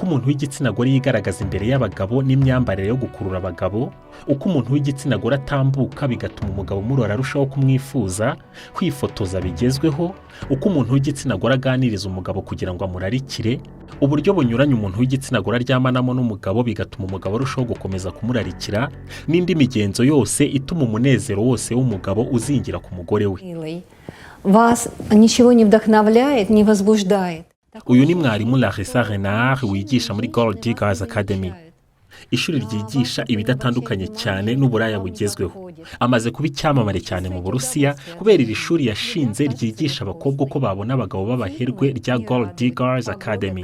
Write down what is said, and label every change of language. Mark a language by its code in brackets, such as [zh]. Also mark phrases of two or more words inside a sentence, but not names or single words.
[rw] umuntu w'igitsina gore yigaragaza imbere y'abagabo n'imyambarire yo gukurura abagabo, uko umuntu w'igitsina gore atambuka bigatuma umugabo umurora arushaho kumwifuza, kwifotoza bigezweho, uko umuntu w'igitsina gore aganiriza umugabo kugira ngo amurarikire, uburyo bunyuranye umuntu w'igitsina gore aryamanamo n'umugabo bigatuma umugabo arushaho gukomeza kumurarikira, n'indi migenzo yose ituma umunezero wose w'umugabo uzingira ku mugore we. [ru] Вас ничего не вдохновляет, не возбуждает. [rw] Uyu ni mwarimu Larissa Renard wigisha muri Gold Diggers Academy. Ishuri ryigisha ibidatandukanye cyane n'uburaya bugezweho. Amaze kuba icyamamare cyane mu Burusiya kubera iri shuri yashinze ryigisha abakobwa uko babona abagabo b'abaherwe rya Gold Diggers Academy.